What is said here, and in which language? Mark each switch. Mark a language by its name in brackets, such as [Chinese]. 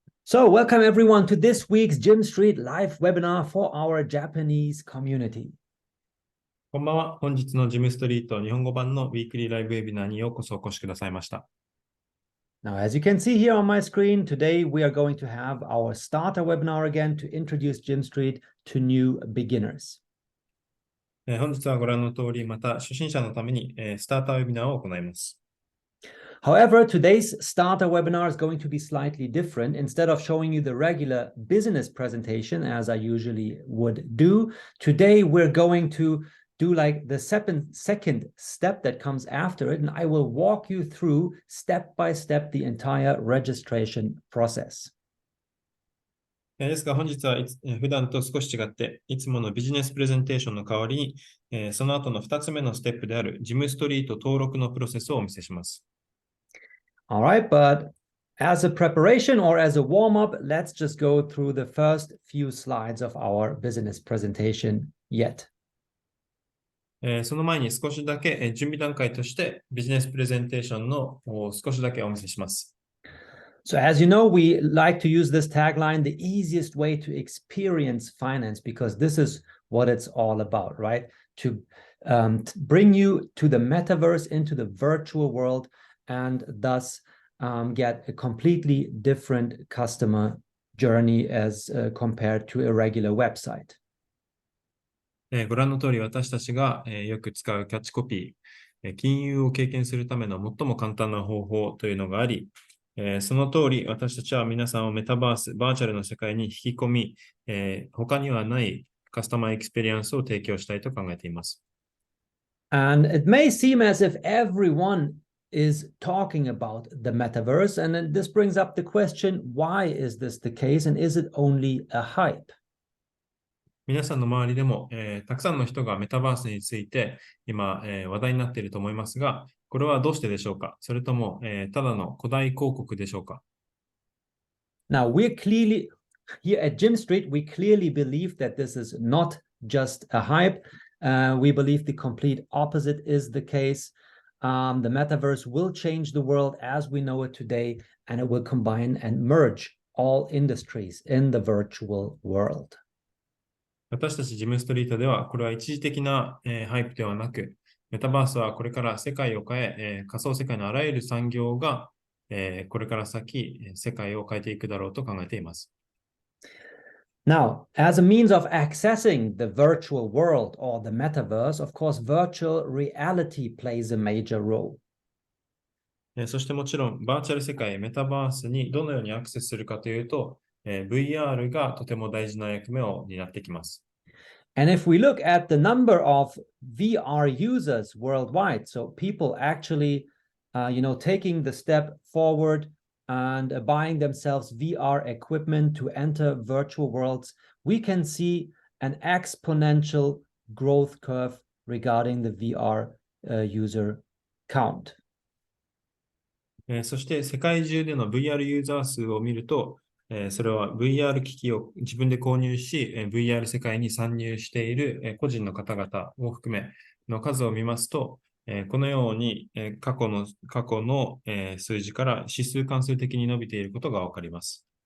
[English] So, welcome everyone to this week's GYMSTREET live webinar for our Japanese community. [Japanese] こんばんは。本日のジムストリート日本語版のウィークリーライブウェビナーにようこそお越しくださいました。 [English] Now, as you can see here on my screen, today we are going to have our starter webinar again to introduce GYMSTREET to new beginners. [Japanese] 本日はご覧の通り、また初心者のためにスターターウェビナーを行います。 [English] However, today's starter webinar is going to be slightly different. Instead of showing you the regular business presentation, as I usually would do, today we're going to do like the second step that comes after it, and I will walk you through step by step the entire registration process. [Japanese] ですが本日は普段と少し違って、いつものビジネスプレゼンテーションの代わりに、その後の2つ目のステップであるジムストリート登録のプロセスをお見せします。 [English] All right, but as a preparation or as a warm-up, let's just go through the first few slides of our business presentation yet. [Japanese] その前に少しだけ準備段階としてビジネスプレゼンテーションの少しだけお見せします。 [English] So as you know, we like to use this tagline, the easiest way to experience finance, because this is what it's all about, right? To bring you to the metaverse, into the virtual world, and thus get a completely different customer journey as compared to a regular website. [Japanese] ご覧の通り私たちがよく使うキャッチコピー、金融を経験するための最も簡単な方法というのがあり、その通り私たちは皆さんをメタバース、バーチャルの世界に引き込み、他にはないカスタマーエクスペリエンスを提供したいと考えています。 [English] And it may seem as if everyone is talking about the metaverse, and then this brings up the question, why is this the case, and is it only a hype? [Japanese] 皆さんの周りでも、たくさんの人がメタバースについて今、話題になっていると思いますが、これはどうしてでしょうか？それとも、ただの古代広告でしょうか？ [English] Now, we're clearly, here at GYMSTREET, we clearly believe that this is not just a hype. We believe the complete opposite is the case. The metaverse will change the world as we know it today, and it will combine and merge all industries in the virtual world. [Japanese] 私たちジムストリートでは、これは一時的な、ハイプではなく、メタバースはこれから世界を変え、仮想世界のあらゆる産業が、これから先、世界を変えていくだろうと考えています。 [English] Now, as a means of accessing the virtual world or the metaverse, of course, virtual reality plays a major role. [Japanese] そしてもちろん、バーチャル世界、メタバースにどのようにアクセスするかというと、VR がとても大事な役目を担ってきます。 [English] And if we look at the number of VR users worldwide, so people actually, taking the step forward and buying themselves VR equipment to enter virtual worlds, we can see an exponential growth curve regarding the VR user count. [Japanese] そして世界中での VR ユーザー数を見ると、それは VR 機器を自分で購入し、VR 世界に参入している個人の方々を含めの数を見ますと、このように過去の数字から指数関数的に伸びていることがわかります。